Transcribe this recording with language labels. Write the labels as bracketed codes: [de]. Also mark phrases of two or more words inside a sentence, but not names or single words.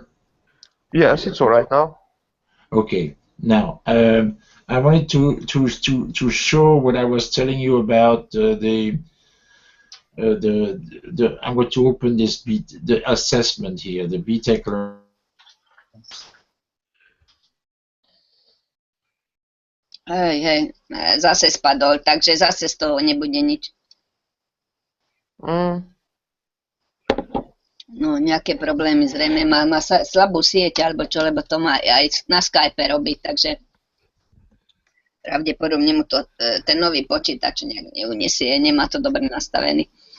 [en] Yes, it's all right now. Okay. Now, I wanted to show what I was telling you about the I'm going to open this the assessment here, the BTEC learn. [sk] Hej, zase spadol, takže zase z toho nebude nič. No, nejaké problémy zrejme má slabú sieť alebo čo, lebo to má aj na Skype robiť, takže pravdepodobne mu to ten nový počítač nejak neuniesie, nemá to dobre nastavený.